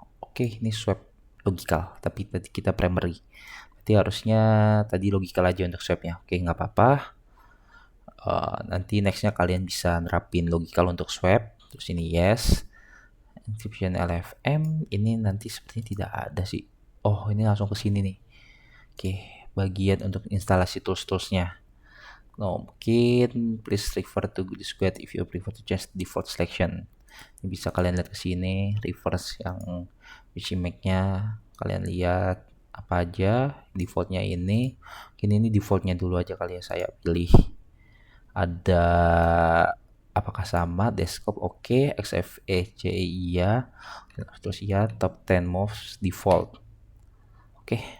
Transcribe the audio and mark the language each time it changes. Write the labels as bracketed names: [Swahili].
[Indonesian] Oke, ini swap logical, tapi tadi kita primary, berarti harusnya tadi logical aja untuk swapnya. Oke, nggak apa-apa. Nanti nextnya kalian bisa nerapin logical untuk swap. Terus ini yes, encryption LFM ini nanti sepertinya tidak ada sih. Oh, ini langsung ke sini nih. Oke, bagian untuk instalasi tools-toolsnya. [English] No, [Indonesian] mungkin [English] please refer to this guide if you prefer to change default selection. [Indonesian] Ini bisa kalian lihat ke sini, reverse yang PC-Mac-nya. Kalian lihat apa aja defaultnya ini. Mungkin ini defaultnya dulu aja kali ya, saya pilih. Ada apakah sama desktop oke, XFCE iya, terus ya top 10 moves default. Oke.